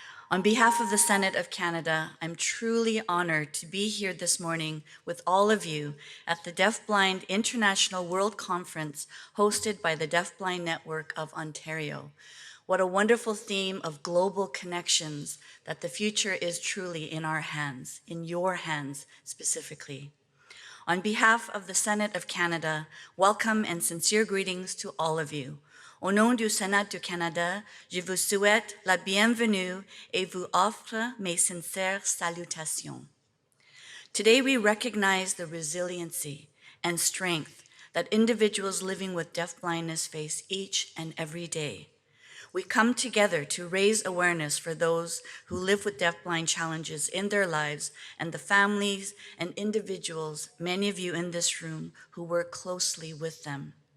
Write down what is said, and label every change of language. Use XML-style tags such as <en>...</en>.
<en>On behalf of the Senate of Canada, I'm truly honored to be here this morning with all of you at the Deafblind International World Conference hosted by the Deafblind Network of Ontario. What a wonderful theme of global connections, that the future is truly in our hands, in your hands specifically. On behalf of the Senate of Canada, welcome and sincere greetings to all of you.</en> <fr>Au nom du Sénat du Canada, je vous souhaite la bienvenue et vous offre mes sincères salutations.</fr> <en>Today we recognize the resiliency and strength that individuals living with deafblindness face each and every day. We come together to raise awareness for those who live with deafblind challenges in their lives and the families and individuals, many of you in this room, who work closely with them.</en>